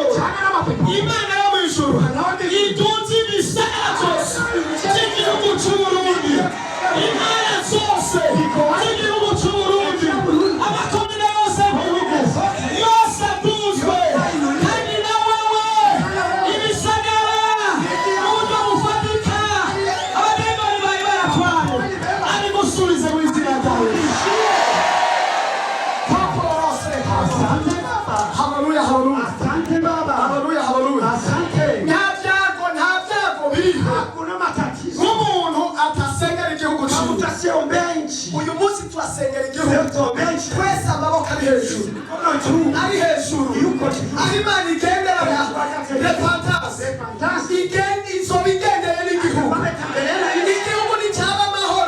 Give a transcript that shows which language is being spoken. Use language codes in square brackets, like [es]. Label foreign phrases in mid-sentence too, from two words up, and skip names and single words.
[rn] Imana yo mu ijuru itunze ibisagara byose by'igihugu cy'Uburundi, intara zose z'igihugu cy'Uburundi, amakomine yose y'igihugu yose atuzwe. Kandi na wewe ibisagara mu buryo bufatika abadayimoni bari baratwaye ari gusubize mu izina ryawe. [sw] Haleluya, haleluya. Asante Baba. Haleluya, haleluya. Asante. [rn] Nta byago biriho. [sw] Hakuna matatizo. [rn] Umuntu atasengera igihugu cyiwe. [sw] Utasiombea nchi. [rn] Uyu munsi turasengera igihugu. Twese amaboko ari hejuru. Ari hejuru. Ari Imana igendera repentance. Igendeye n'igihugu. Igihugu nicyaba amahoro.